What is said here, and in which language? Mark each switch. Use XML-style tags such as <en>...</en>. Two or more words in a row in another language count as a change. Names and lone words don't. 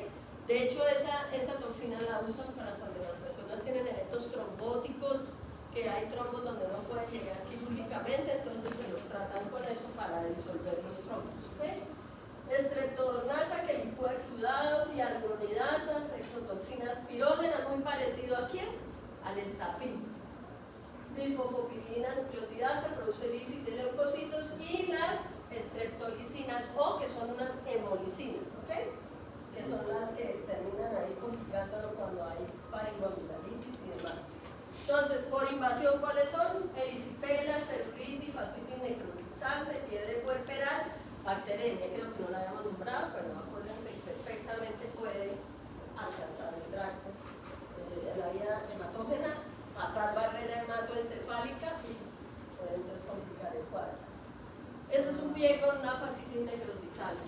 <es>De hecho, esa toxina la usan para cuando las personas tienen eventos trombóticos, que hay trombos donde no pueden llegar quirúrgicamente, entonces se los tratan con eso para disolver los trombos. ¿Okay? Estreptodonasa que licúa exudados y algoridasas, exotoxinas pirógenas, muy parecido a quién? Al estafil. Difosfopilina nucleotidasa produce lícitos y leucocitos, y las estreptolicinas O, que son unas hemolicinas, ¿ok? Que son las que terminan ahí complicándolo cuando hay faringoamigdalitis y demás. Entonces, por invasión, ¿cuáles son? Erisipela, celulitis, fascitis necrotizante, fiebre puerperal, bacteremia, creo que no la habíamos nombrado, pero acuérdense que perfectamente puede alcanzar el tracto de la vía hematógena, pasar barrera hematoencefálica y puede entonces complicar el cuadro. Ese es un pie con una fascitis necrotizante.</es>